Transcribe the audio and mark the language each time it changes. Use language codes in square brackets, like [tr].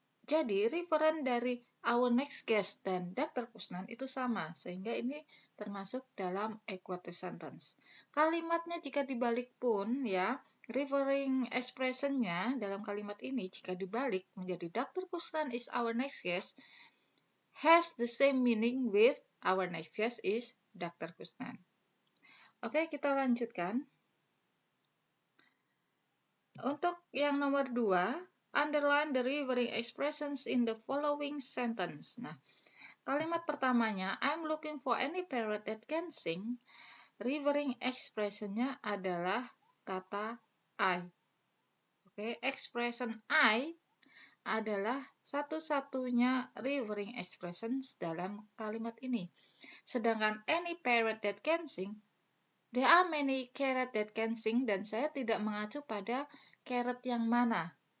[id] Jadi, referen dari our next guest dan Dr. Kusnan itu sama, sehingga ini termasuk dalam equative sentence. Kalimatnya jika dibalik pun, ya, referring expression-nya dalam kalimat ini jika dibalik menjadi Dr. [en] Kusnan is our next guest, has the same meaning with our next guest is Dr. Kusnan. [id] Oke, kita lanjutkan. Untuk yang nomor 2, [en] underline the referring expressions in the following sentence. [id] Nah, kalimat pertamanya, [en] I'm looking for any parrot that can sing. [id] Referring expression-nya adalah kata I. Oke, expression I adalah satu-satunya referring expressions dalam kalimat ini. Sedangkan [en] any parrot that can sing, there are many carrot that can sing, [id] dan saya tidak mengacu pada carrot yang mana.